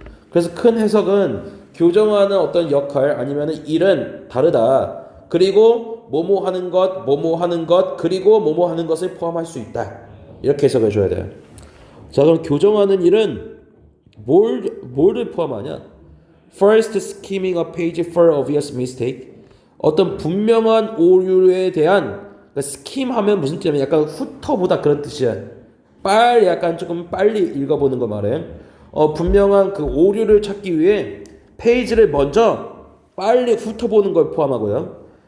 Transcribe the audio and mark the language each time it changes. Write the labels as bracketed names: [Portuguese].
[Korean] 그래서 큰 해석은 교정하는 어떤 역할 아니면 일은 다르다. 그리고 뭐뭐 하는 것, 그리고 뭐뭐 하는 것을 포함할 수 있다. 이렇게 해석해 줘야 돼요. 자, 그럼 교정하는 일은 뭐를 포함하냐? [English] First, skimming a page for obvious mistake. [Korean] 어떤 분명한 오류에 대한 그러니까 스킴하면 무슨 뜻이냐면 약간 훑어보다 그런 뜻이야. 약간 조금 빨리 읽어보는 거 말해. 분명한 그 오류를 찾기 위해 페이지를 먼저 빨리 훑어보는 걸 포함하고요.